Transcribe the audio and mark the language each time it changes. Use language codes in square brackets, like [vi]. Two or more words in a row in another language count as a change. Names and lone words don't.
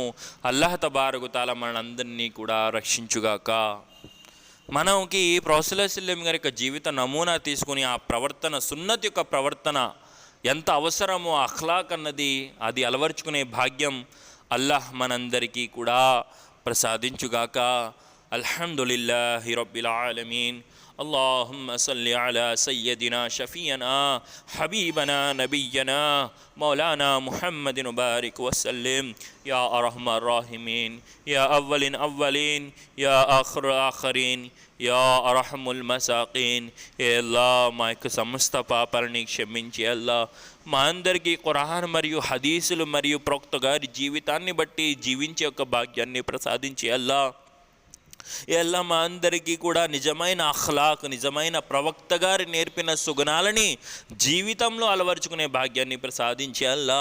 [te] అల్లాహ్ [ar] تبارك تعالى [te] మనందరినీ కూడా రక్షించుగాక. మనకి ప్రొఫెసర్ [ar] صلى الله عليه وسلم [te] గారి యొక్క జీవిత నమూనా తీసుకుని ఆ ప్రవర్తన, సున్నత్ యొక్క ప్రవర్తన ఎంత అవసరమో అఖ్లాక్ అన్నది అది అలవర్చుకునే భాగ్యం అల్లాహ్ మనందరికీ కూడా ప్రసాదించుగాక. [ar] الحمد لله رب العالمين. اللهم صل على سيدنا شفينا حبيبنا نبينا مولانا محمد وبارك وسلم يا أرحم الراحمين يا أولين يا آخر آخرين يا أرحم المساكين. [te] ఏ అల్లా, మా యొక్క సమస్త పాపాలని క్షమించి అల్లా, మా అందరికీ ఖురాన్ మరియు హదీసులు మరియు ప్రవక్త గారి జీవితాన్ని బట్టి జీవించే యొక్క భాగ్యాన్ని ప్రసాదించి అల్లా. ఎలా మా అందరికీ కూడా నిజమైన అఖ్లాక్, నిజమైన ప్రవక్త గారి నేర్పిన సుగుణాలని జీవితంలో అలవర్చుకునే భాగ్యాన్ని ప్రసాదించి అల్లా.